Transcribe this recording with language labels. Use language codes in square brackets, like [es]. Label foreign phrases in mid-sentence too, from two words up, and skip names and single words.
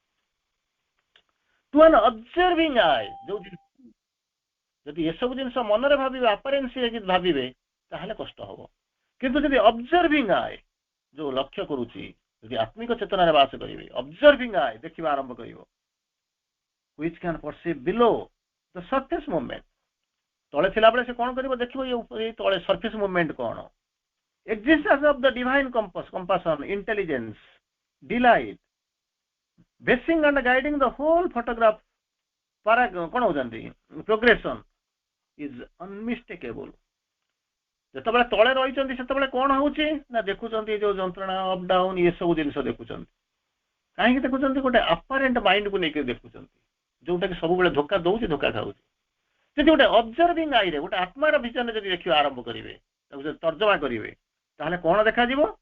[en] to an observing eye, [or] ଯୋଉ ଯଦି ଏସବୁ ଜିନିଷ ମନରେ ଭାବିବେ, ଆପାରେନ୍ସ ହେଇକି ଭାବିବେ, ତାହେଲେ କଷ୍ଟ ହବ। କିନ୍ତୁ ଯଦି [en] observing eye, [or] ଯୋଉ ଲକ୍ଷ୍ୟ କରୁଛି, ଯଦି ଆତ୍ମିକ ଚେତନାରେ ବାସ କରିବେ, [en] observing eye [or] ଦେଖିବା ଆରମ୍ଭ କରିବ, [en] which can perceive below the surface movement, [or] ତଳେ ଥିଲାବେଳେ ସେ କଣ କରିବ ଦେଖିବ, ଏଇ ତଳେ [en] surface movement କଣ, existence of the divine compassion, intelligence, delight, basing and guiding the whole photograph [or] କଣ ହଉଛନ୍ତି [en] progression is unmistakable। [or] ଯେତେବେଳେ ତଳେ ରହିଛନ୍ତି ସେତେବେଳେ କଣ ହଉଛି ନା ଦେଖୁଛନ୍ତି ଯୋଉ ଯନ୍ତ୍ରଣା, [en] up down, [or] ଏ ସବୁ ଜିନିଷ ଦେଖୁଛନ୍ତି। କାହିଁକି ଦେଖୁଛନ୍ତି? ଗୋଟେ [en] apparent mindକୁ [or] ନେଇକି ଦେଖୁଛନ୍ତି, ଯୋଉଟା କି ସବୁବେଳେ ଧୋକା ଦଉଛି, ଧୋକା ଖାଉଛି। ଯଦି ଗୋଟେ [en] observing eyeରେ, [or] ଗୋଟେ ଆତ୍ମାର ଭିଜନରେ ଯଦି ଦେଖିବା ଆରମ୍ଭ କରିବେ, ତାକୁ ଯଦି ତର୍ଜମା କରିବେ, ତାହେଲେ କଣ ଦେଖାଯିବ?